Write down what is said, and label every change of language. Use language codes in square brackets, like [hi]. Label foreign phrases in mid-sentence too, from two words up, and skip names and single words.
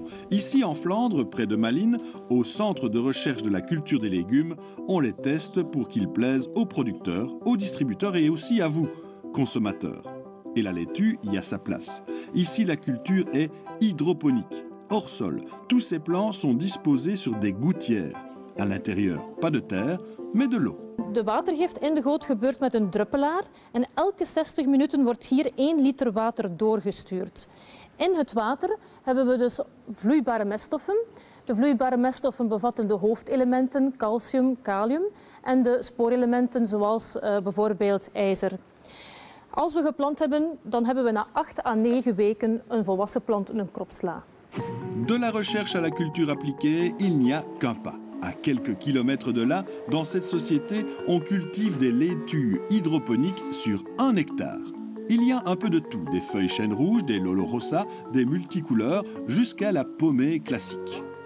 [fr] Ici en Flandre, près de Malines, au centre de recherche de la culture des légumes, on les teste pour qu'ils plaisent aux producteurs, aux distributeurs et aussi à vous, consommateurs. Et la laitue y a sa place. Ici, la culture est hydroponique, hors sol. Tous ces plants sont disposés sur des gouttières. À l'intérieur, pas de terre, mais de l'eau. [nl] De watergift in de goot gebeurt met een druppelaar en elke 60 minuten wordt hier 1 liter water doorgestuurd. In het water hebben we dus vloeibare meststoffen. De vloeibare meststoffen bevatten de hoofdelementen calcium, kalium en de spoorelementen zoals bijvoorbeeld ijzer. Als we geplant hebben, dan hebben we na 8 à 9 weken een volwassen plant, een kropsla. [fr] De la recherche à la culture appliquée, il n'y a qu'un pas. À quelques kilomètres de là, dans cette société, on cultive des laitues hydroponiques sur 1 hectare. Il y a un peu de tout, des feuilles chêne rouge, des lolo rosa, des multicouleurs, jusqu'à la pommée classique.